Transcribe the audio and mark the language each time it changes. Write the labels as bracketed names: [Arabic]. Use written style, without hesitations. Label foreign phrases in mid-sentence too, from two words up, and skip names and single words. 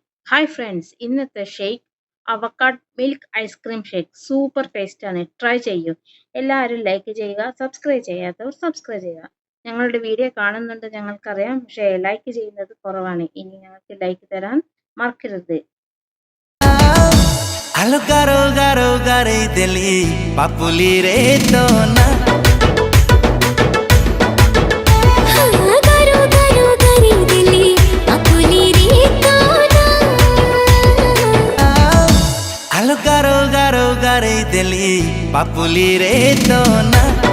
[English] Hi friends, ഇന്നത്തെ shake avocado milk ice cream shake super taste ആണ്. [Malayalam] ട്രൈ ചെയ്യൂ. എല്ലാവരും ലൈക്ക് ചെയ്യുക, സബ്സ്ക്രൈബ് ചെയ്യാത്തവർ സബ്സ്ക്രൈബ് ചെയ്യുക. ഞങ്ങളുടെ വീഡിയോ കാണുന്നുണ്ട് ഞങ്ങൾക്കറിയാം, പക്ഷേ ലൈക്ക് ചെയ്യുന്നത് കുറവാണ്. ഇനി ഞങ്ങൾക്ക് ലൈക്ക് തരാൻ മറക്കരുത്. Alo garo garo gare deli papuli re to na garo garo gare deli papuli re to na Alo garo garo gare deli papuli re to na